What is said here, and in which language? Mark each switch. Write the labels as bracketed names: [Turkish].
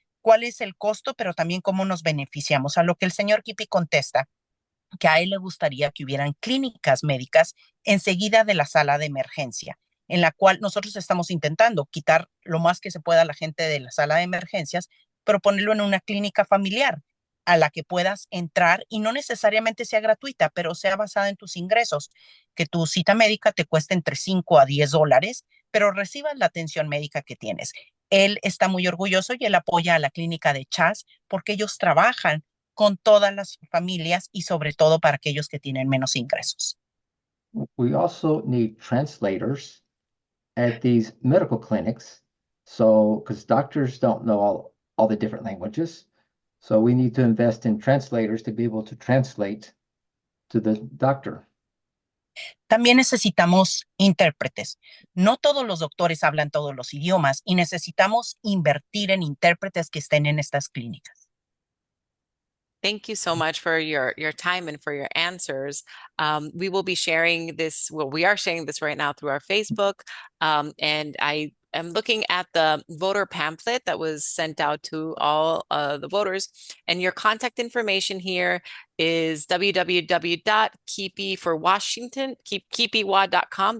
[Spanish] ¿Cuál es el costo, pero también cómo nos beneficiamos? A lo que el señor Kiepe contesta que a él le gustaría que hubieran clínicas médicas enseguida de la sala de emergencia, en la cual nosotros estamos intentando quitar lo más que se pueda a la gente de la sala de emergencias, pero ponerlo en una clínica familiar a la que puedas entrar y no necesariamente sea gratuita, pero sea basada en tus ingresos, que tu cita médica te cueste entre $5 a $10, pero recibas la atención médica que tienes. Él está muy orgulloso y él apoya a la clínica de Chaz porque ellos trabajan con todas las familias y sobre todo para aquellos que tienen menos ingresos. [English] We also need translators at these medical clinics. So, because doctors don't know all the different languages. So we need to invest in translators to be able to translate to the doctor. [Spanish] También necesitamos intérpretes. No todos los doctores hablan todos los idiomas y necesitamos invertir en intérpretes que estén en estas clínicas. [English] Thank you so much for your time and for your answers. We will be sharing this, well, we are sharing this right now through our Facebook. And I am looking at the voter pamphlet that was sent out to all the voters. And your contact information here is www.kiepe4washington, kiepewa.com.